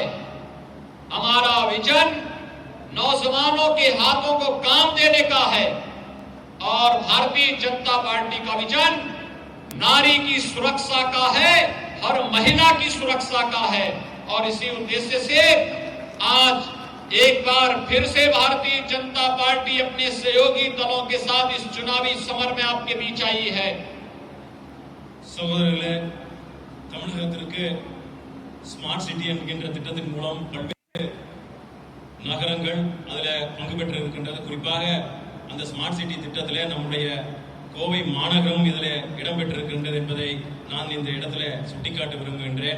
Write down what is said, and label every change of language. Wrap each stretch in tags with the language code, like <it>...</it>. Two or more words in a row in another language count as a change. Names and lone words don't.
<hi>हमारा विजन नौजवानों के हाथों को काम देने का है और भारतीय जनता पार्टी का विजन नारी की सुरक्षा का है, हर महिला की सुरक्षा का है। और इसी उद्देश्य से आज एक बार फिर से भारतीय जनता पार्टी अपने सहयोगी दलों के साथ इस चुनावी समर में आपके बीच आई है।</hi> <ta>சகோதரர்களே, தமிழகத்திற்கு</ta> <en>smart city</en> <ta>என்கின்ற திட்டத்தின் மூலம் பல்வேறு நகரங்கள் அதில் பங்கு பெற்று இருக்கின்றது. குறிப்பாக அந்த</ta> <en>smart city</en> <ta>திட்டத்திலே நம்முடைய கோவை மாநகரம் இதில் இடம்பெற்றிருக்கின்றது என்பதை நான் இந்த இடத்துல சுட்டிக்காட்ட விரும்புகின்றேன்.</ta>